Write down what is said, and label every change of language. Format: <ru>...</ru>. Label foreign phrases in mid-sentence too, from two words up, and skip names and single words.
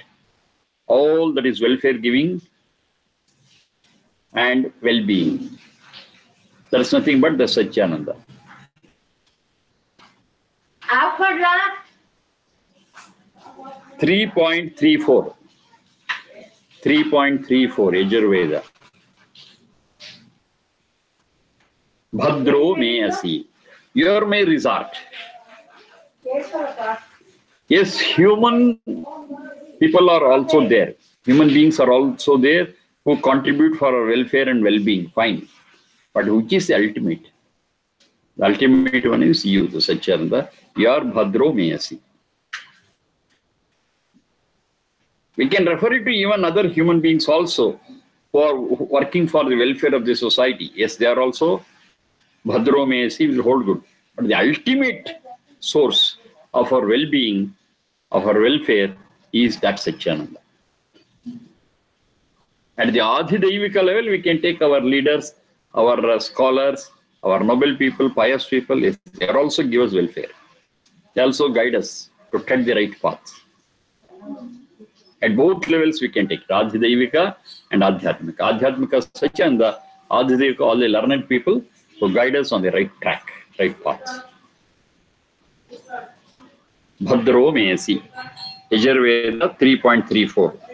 <en>All that is welfare giving and well-being. There is nothing but the Satyananda. 3.34. 3.34 Yajurveda.</en> <sa>Bhadro me asi.</sa> <en>You are my resort. Yes, human people are also there. Human beings are also there who contribute for our welfare and well-being. Fine. But which is the ultimate? The ultimate one is you, the Satyananda. You are</en> <sa>Bhadro me asi.</sa> <en>We can refer it to even other human beings also who are working for the welfare of the society. Yes, they are also</en> <sa>Bhadro me asi,</sa> <en>will hold good. But the ultimate source of our well-being, of our welfare, is that Satyananda. At the Adhidevika level, we can take our leaders, our scholars, our noble people, pious people. Yes, they are also give us welfare. They also guide us to tread the right path. At both levels, we can take Adhidevika and Adhyatmika. Adhyatmika Satyananda, Adhidevika, all the learned people who guide us on the right track, right path.</en> <sa>Bhadro me asi.</sa> <en>Yajurveda 3.34.</en>